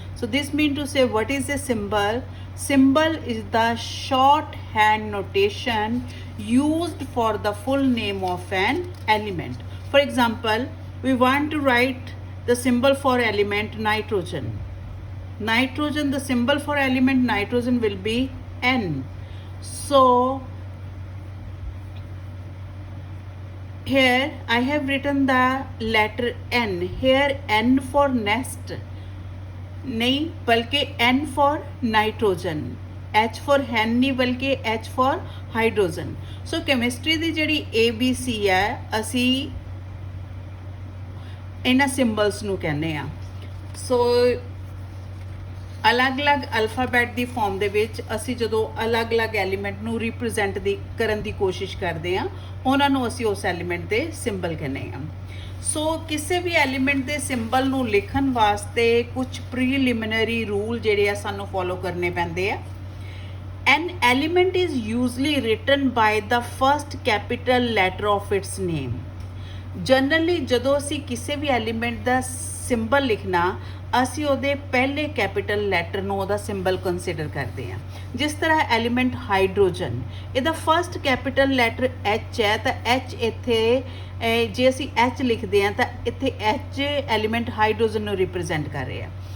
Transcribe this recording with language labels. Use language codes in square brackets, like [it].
[en] So this mean to say what is a symbol? Symbol is the short hand notation used for the full name of an element. For example, we want to write the symbol for element nitrogen. Nitrogen, the symbol for element nitrogen will be N. So here I have written the letter N. Here N for nest [hi] नहीं बल्कि [en] N for nitrogen, H for hen नहीं बल्कि H for hydrogen. [pa] So chemistry ਦੀ ਜਿਹੜੀ ABC ਹੈ ਅਸੀਂ ਇਹਨਾਂ ਸਿੰਬਲਸ ਨੂੰ ਕਹਿੰਦੇ ਆ। ਸੋ ਅਲੱਗ-ਅਲੱਗ ਅਲਫਾਬੈਟ ਦੀ ਫਾਰਮ ਦੇ ਵਿੱਚ ਅਸੀਂ ਜਦੋਂ ਅਲੱਗ-ਅਲੱਗ ਐਲੀਮੈਂਟ ਨੂੰ ਰਿਪਰੈਜ਼ੈਂਟ ਕਰਨ ਦੀ ਕੋਸ਼ਿਸ਼ ਕਰਦੇ ਹਾਂ, ਉਹਨਾਂ ਨੂੰ ਅਸੀਂ ਉਸ ਐਲੀਮੈਂਟ ਦੇ ਸਿੰਬਲ ਕਹਿੰਦੇ ਹਾਂ। ਸੋ ਕਿਸੇ ਵੀ ਐਲੀਮੈਂਟ ਦੇ ਸਿੰਬਲ ਨੂੰ ਲਿਖਣ ਵਾਸਤੇ ਕੁਝ ਪ੍ਰੀਲਿਮਿਨਰੀ ਰੂਲ ਜਿਹੜੇ ਆ ਸਾਨੂੰ ਫੋਲੋ ਕਰਨੇ ਪੈਂਦੇ ਆ। [en] An element is usually written by the first capital letter of its name। [pa] Generally ਜਦੋਂ ਅਸੀਂ ਕਿਸੇ ਵੀ ਐਲੀਮੈਂਟ ਦਾ ਸਿੰਬਲ ਲਿਖਣਾ ਅਸੀਂ ਉਹਦੇ ਪਹਿਲੇ ਕੈਪੀਟਲ ਲੈਟਰ ਨੂੰ ਉਹਦਾ ਸਿੰਬਲ ਕੰਸੀਡਰ ਕਰਦੇ ਹਾਂ। ਜਿਸ ਤਰ੍ਹਾਂ ਐਲੀਮੈਂਟ ਹਾਈਡਰੋਜਨ, ਇਹਦਾ ਫਸਟ ਕੈਪੀਟਲ ਲੈਟਰ H ਹੈ ਤਾਂ H ਇੱਥੇ ਜੇ ਅਸੀਂ H ਲਿਖਦੇ ਹਾਂ ਤਾਂ ਇੱਥੇ H ਐਲੀਮੈਂਟ ਹਾਈਡਰੋਜਨ ਨੂੰ ਰਿਪਰੈਜ਼ੈਂਟ ਕਰ ਰਿਹਾ।